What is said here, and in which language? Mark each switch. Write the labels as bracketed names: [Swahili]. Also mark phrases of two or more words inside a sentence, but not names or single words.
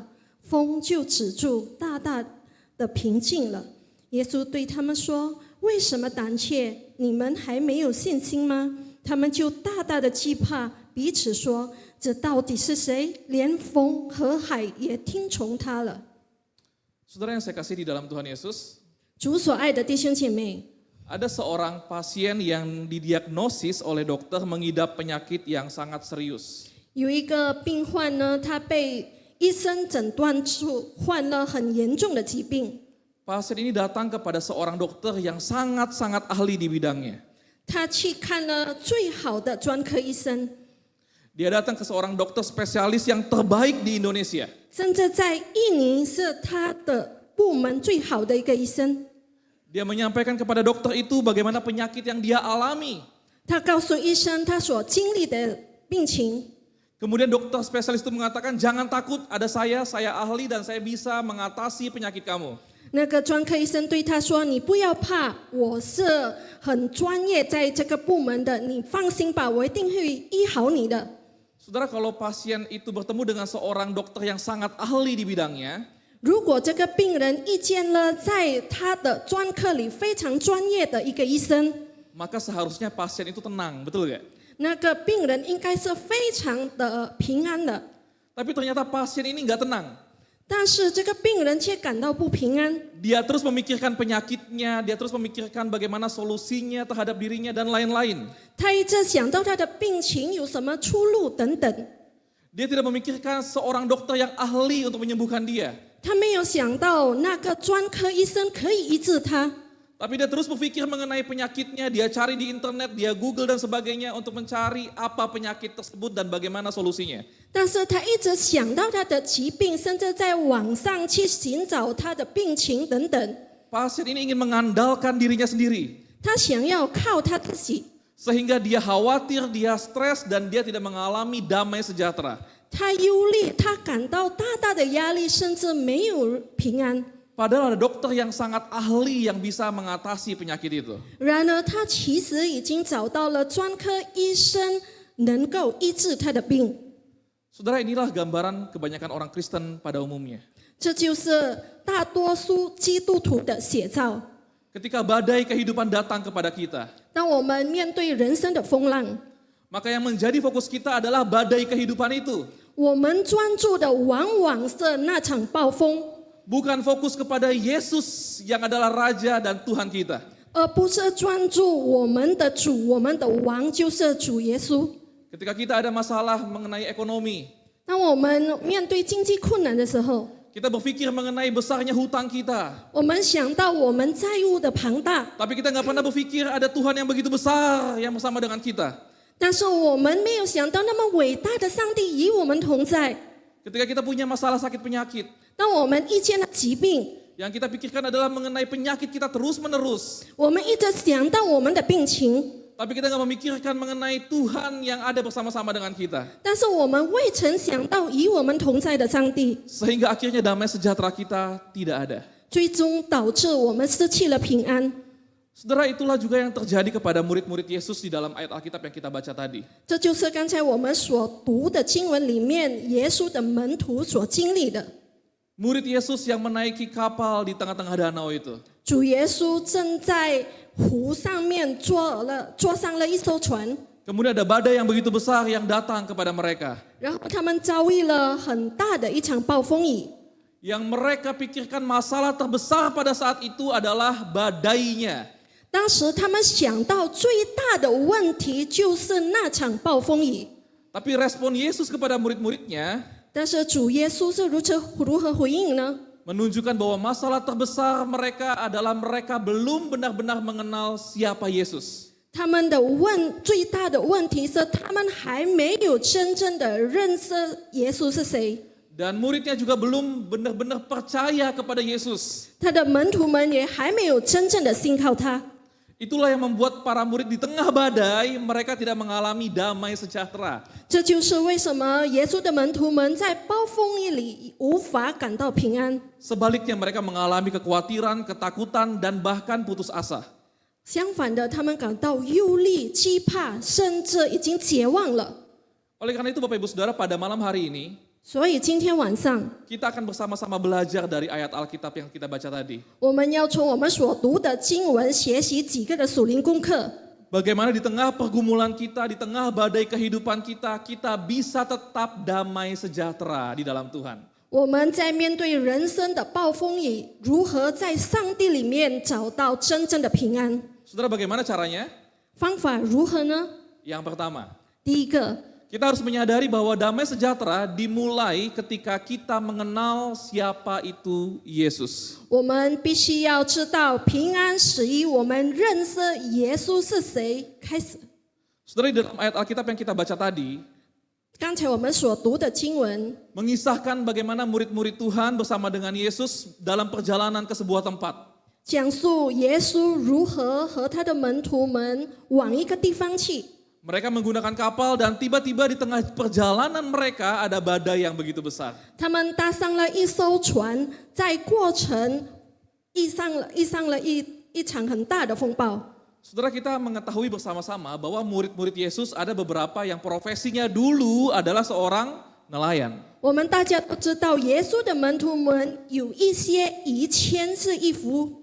[Chinese] 风就止住，大大的平静了。耶稣对他们说：“为什么胆怯？你们还没有信心吗？” 他们就大大的惧怕，彼此说：“这到底是谁？连风和海也听从他了。” [Indonesian] Saudara yang saya kasih di dalam Tuhan Yesus, [Chinese] 主所爱的弟兄姐妹， [Indonesian] ada seorang pasien yang didiagnosis oleh dokter mengidap penyakit yang sangat serius. [Chinese] 有一个病患呢，他被医生诊断出患了很严重的疾病。 [Indonesian] Pasien ini datang kepada seorang dokter yang sangat-sangat ahli di bidangnya. [Chinese] 他去看了最好的专科医生， [Indonesian] Dia datang ke seorang dokter spesialis yang terbaik di Indonesia. [Chinese] 甚至在印尼是他的部门最好的一个医生。 [Indonesian] Dia menyampaikan kepada dokter itu bagaimana penyakit yang dia alami. [Chinese] 他告诉医生他所经历的病情。 [Indonesian] Kemudian dokter spesialis itu mengatakan, jangan takut, ada saya ahli dan saya bisa mengatasi penyakit kamu. [Chinese] 那个专科医生对他说：“你不要怕，我是很专业在这个部门的，你放心吧，我一定会医好你的。” [Indonesian] Saudara, kalau pasien itu bertemu dengan seorang dokter yang sangat ahli di bidangnya, [Chinese] 如果这个病人遇见了在他的专科里非常专业的一个医生， [Indonesian] maka seharusnya pasien itu tenang, betul gak? [Chinese] 那个病人应该是非常的平安的。 [Indonesian] Tapi ternyata pasien ini nggak tenang. [Chinese] 但是这个病人却感到不平安， [Indonesian] Dia terus memikirkan penyakitnya, dia terus memikirkan bagaimana solusinya terhadap dirinya dan lain-lain. [Chinese] 他一直想到他的病情有什么出路等等， [Indonesian] Dia tidak memikirkan seorang dokter yang ahli untuk menyembuhkan dia. [Chinese] 他没有想到那个专科医生可以医治他。 [Indonesian] Tapi dia terus berpikir mengenai penyakitnya, dia cari di internet, dia Google dan sebagainya untuk mencari apa penyakit tersebut dan bagaimana solusinya. [Chinese] 但是他一直想到他的疾病，甚至在网上去寻找他的病情等等。 [Indonesian] Pasien ini ingin mengandalkan dirinya sendiri. [Chinese] 他想要靠他自己， [Indonesian] Sehingga dia khawatir, dia stres, dan dia tidak mengalami damai sejahtera. [Chinese] 他忧虑，他感到大大的压力，甚至没有平安。 [Indonesian] Padahal ada dokter yang sangat ahli yang bisa mengatasi penyakit itu. [Chinese] 然而，他其实已经找到了专科医生能够医治他的病。 [Indonesian] Saudara, inilah gambaran kebanyakan orang Kristen pada umumnya. [Chinese] 这就是大多数基督徒的写照。 [Indonesian] Ketika badai kehidupan datang kepada kita, [Chinese] 当我们面对人生的风浪， [Indonesian] maka yang menjadi fokus kita adalah badai kehidupan itu. [Chinese] 我们专注的往往是那场暴风， [Indonesian] Bukan fokus kepada Yesus yang adalah Raja dan Tuhan kita. [Chinese] 而不是专注我们的主，我们的王就是主耶稣。 [Indonesian] Ketika kita ada masalah mengenai ekonomi, [Chinese] 当我们面对经济困难的时候， [Indonesian] kita berpikir mengenai besarnya hutang kita. [Chinese] 我们想到我们债务的庞大， [Indonesian] Tapi kita nggak pernah berpikir ada Tuhan yang begitu besar yang bersama dengan kita. [Chinese] 但是我们没有想到那么伟大的上帝与我们同在。 [Indonesian] Ketika kita punya masalah sakit penyakit, [Chinese] 当我们遇见了疾病， [Indonesian] yang kita pikirkan adalah mengenai penyakit kita terus menerus. [Chinese] 我们一直想到我们的病情， [Indonesian] Tapi kita nggak memikirkan mengenai Tuhan yang ada bersama-sama dengan kita. [Chinese] 但是我们未曾想到与我们同在的上帝， [Indonesian] Sehingga akhirnya damai sejahtera kita tidak ada. [Chinese] 最终导致我们失去了平安。 [Indonesian] Saudara, itulah juga yang terjadi kepada murid-murid Yesus di dalam ayat Alkitab yang kita baca tadi. [Chinese] 这就是刚才我们所读的经文里面，耶稣的门徒所经历的。 [Indonesian] Murid Yesus yang menaiki kapal di tengah-tengah danau itu. [Chinese] 主耶稣正在湖上面坐上了一艘船， [Indonesian] Kemudian ada badai yang begitu besar yang datang kepada mereka. [Chinese] 然后他们遭遇了很大的一场暴风雨。 [Indonesian] Yang mereka pikirkan masalah terbesar pada saat itu adalah badainya. [Chinese] 当时他们想到最大的问题就是那场暴风雨， [Indonesian] Tapi respon Yesus kepada murid-muridnya [Chinese] 但是主耶稣是如何回应呢？ [Indonesian] menunjukkan bahwa masalah terbesar mereka adalah mereka belum benar-benar mengenal siapa Yesus. [Chinese] 他们的最大的问题是他们还没有真正的认识耶稣是谁， [Indonesian] Dan muridnya juga belum benar-benar percaya kepada Yesus. [Chinese] 他的门徒们也还没有真正的信靠他。 [Indonesian] Itulah yang membuat para murid di tengah badai mereka tidak mengalami damai sejahtera. [Chinese] 这就是为什么耶稣的门徒们在暴风雨里无法感到平安， [Indonesian] Sebaliknya mereka mengalami kekhawatiran, ketakutan, dan bahkan putus asa. [Chinese] 相反的，他们感到忧虑、惧怕，甚至已经绝望了。 [Indonesian] Oleh karena itu Bapak Ibu Saudara, pada malam hari ini [Chinese] 所以今天晚上， [Indonesian] kita akan bersama-sama belajar dari ayat Alkitab yang kita baca tadi. [Chinese] 我们要从我们所读的经文学习几个的属灵功课。 [Indonesian] Bagaimana di tengah pergumulan kita, di tengah badai kehidupan kita, kita bisa tetap damai sejahtera di dalam Tuhan. [Chinese] 我们在面对人生的暴风雨，如何在上帝里面找到真正的平安？ [Indonesian] Saudara, bagaimana caranya? [Chinese] 方法如何呢？ [Indonesian] Yang pertama, [Chinese] 第一个， [Indonesian] kita harus menyadari bahwa damai sejahtera dimulai ketika kita mengenal siapa itu Yesus. [Chinese] 我们必须要知道平安始于我们认识耶稣是谁开始。 [Indonesian] Saudara, di dalam ayat Alkitab yang kita baca tadi, [Chinese] 刚才我们所读的经文 [Indonesian] mengisahkan bagaimana murid-murid Tuhan bersama dengan Yesus dalam perjalanan ke sebuah tempat. [Chinese] 讲述耶稣如何和他的门徒们往一个地方去。 [Indonesian] Mereka menggunakan kapal dan tiba-tiba di tengah perjalanan mereka ada badai yang begitu besar. [Chinese] 他们搭上了一艘船，在过程遇上了一场很大的风暴。 [Indonesian] Saudara, kita mengetahui bersama-sama bahwa murid-murid Yesus ada beberapa yang profesinya dulu adalah seorang nelayan. [Chinese] 我们大家都知道，耶稣的门徒们有一些以前是义夫，